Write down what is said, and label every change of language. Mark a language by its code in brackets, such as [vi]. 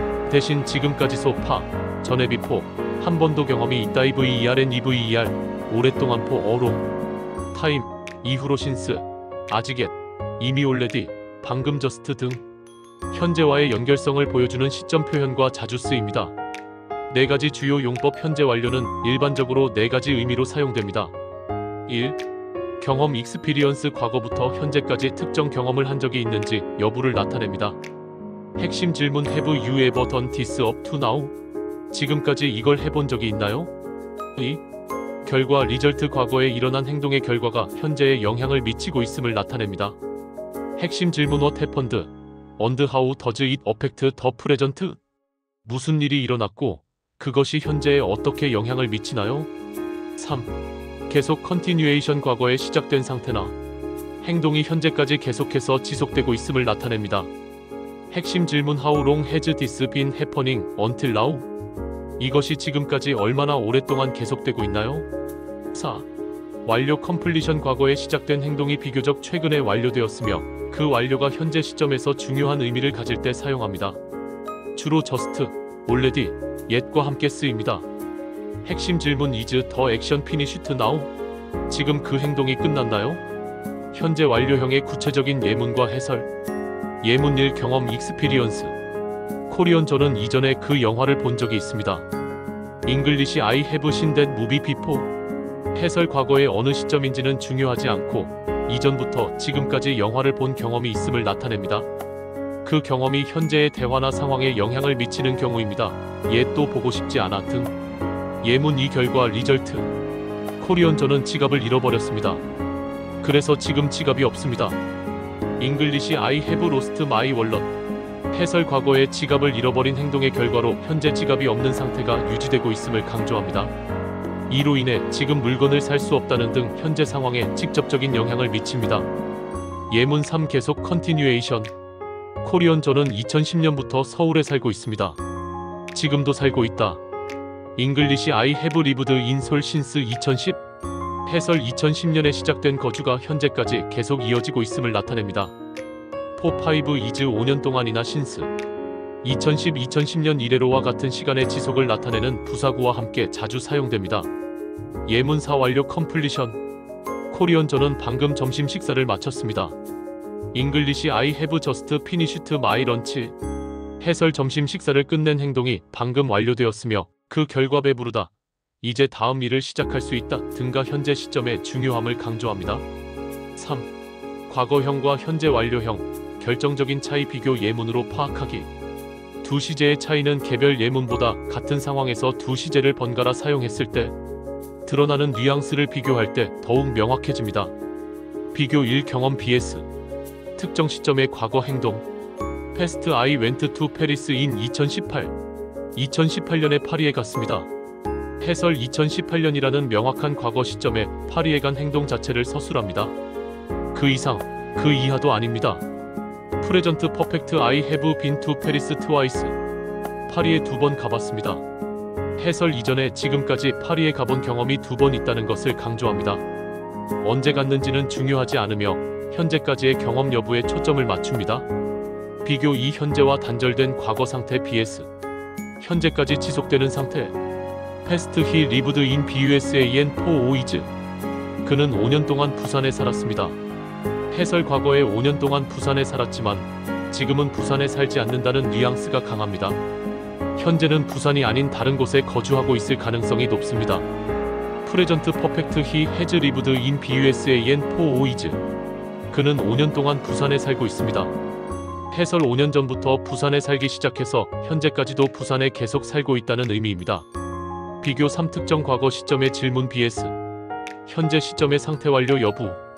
[ko] 대신 지금까지 [en] so far, [ko] 전에 before, 한 번도 경험이 있다 EVER, 오랫동안 [en] for a long time, [ko] 이후로 since, 아직 yet, 이미 already, 방금 just 등 현재와의 연결성을 보여주는 시점 표현과 자주 쓰입니다. 네 가지 주요 용법. 현재 완료는 일반적으로 네 가지 의미로 사용됩니다. 1. 경험 experience. 과거부터 현재까지 특정 경험을 한 적이 있는지 여부를 나타냅니다. 핵심 질문 [en] have you ever done this up to now? [ko] 지금까지 이걸 해본 적이 있나요? 2. 결과 result. 과거에 일어난 행동의 결과가 현재에 영향을 미치고 있음을 나타냅니다. 핵심 질문 [en] what happened? and how does it affect the present? [ko] 무슨 일이 일어났고 그것이 현재에 어떻게 영향을 미치나요? 3. 계속 continuation. 과거에 시작된 상태나 행동이 현재까지 계속해서 지속되고 있음을 나타냅니다. 핵심 질문 [en] how long has this been happening until now? [ko] 이것이 지금까지 얼마나 오랫동안 계속되고 있나요? 4. 완료 completion. 과거에 시작된 행동이 비교적 최근에 완료되었으며 그 완료가 현재 시점에서 중요한 의미를 가질 때 사용합니다. 주로 just, already, yet과 함께 쓰입니다. 핵심 질문 [en] is the action finished now? [ko] 지금 그 행동이 끝났나요? 현재 완료형의 구체적인 예문과 해설. 예문 1. 경험 experience. 코리안. 저는 이전에 그 영화를 본 적이 있습니다. [en] English. I have seen that movie before. [ko] 해설. 과거의 어느 시점인지는 중요하지 않고 이전부터 지금까지 영화를 본 경험이 있음을 나타냅니다. 그 경험이 현재의 대화나 상황에 영향을 미치는 경우입니다. 또 보고 싶지 않아 등. 예문 2. 결과 result. 코리안. 저는 지갑을 잃어버렸습니다. 그래서 지금 지갑이 없습니다. [en] English. I have lost my wallet. 해설. [ko] 과거의 지갑을 잃어버린 행동의 결과로 현재 지갑이 없는 상태가 유지되고 있음을 강조합니다. 이로 인해 지금 물건을 살 수 없다는 등 현재 상황에 직접적인 영향을 미칩니다. 예문 3. 계속 continuation. 코리안. 저는 2010년부터 서울에 살고 있습니다. 지금도 살고 있다. English. [en] I have lived in Seoul since 2010. [ko] 해설. 2010년에 시작된 거주가 현재까지 계속 이어지고 있음을 나타냅니다. 4, 5 is 5년 동안이나 [en] since 2010 [ko] 년 이래로와 같은 시간의 지속을 나타내는 부사구와 함께 자주 사용됩니다. 예문 4. 완료 completion. 코리안. 저는 방금 점심 식사를 마쳤습니다. [en] English. I have just finished my lunch. [ko] 해설. 점심 식사를 끝낸 행동이 방금 완료되었으며 그 결과 배부르다, 이제 다음 일을 시작할 수 있다 등과 현재 시점의 중요함을 강조합니다. 3. 과거형과 현재 완료형. 결정적인 차이. 비교 예문으로 파악하기. 두 시제의 차이는 개별 예문보다 같은 상황에서 두 시제를 번갈아 사용했을 때 드러나는 뉘앙스를 비교할 때 더욱 명확해집니다. 비교 1. 경험 vs 특정 시점의 과거 행동. [en] Past. I went to Paris in 2018. [ko] 2018년에 파리에 갔습니다. 해설. 2018년이라는 명확한 과거 시점에 파리에 간 행동 자체를 서술합니다. 그 이상, 그 이하도 아닙니다. [en] Present Perfect. I have been to Paris twice. [ko] 파리에 2번 가봤습니다. 해설. 이전에 지금까지 파리에 가본 경험이 2번 있다는 것을 강조합니다. 언제 갔는지는 중요하지 않으며 현재까지의 경험 여부에 초점을 맞춥니다. 비교 2. 현재와 단절된 과거 상태 vs 현재까지 지속되는 상태. [en] Past. He lived in BUSAN for 5 years. [ko] 그는 5년 동안 부산에 살았습니다. 해설. 과거에 5년 동안 부산에 살았지만 지금은 부산에 살지 않는다는 뉘앙스가 강합니다. 현재는 부산이 아닌 다른 곳에 거주하고 있을 가능성이 높습니다. [en] Present Perfect. He has lived in BUSAN for 5 years. [ko] 그는 5년 동안 부산에 살고 있습니다. 해설. 5년 전부터 부산에 살기 시작해서 현재까지도 부산에 계속 살고 있다는 의미입니다. 비교 3. 특정 과거 시점의 질문 vs 현재 시점의 상태 완료 여부.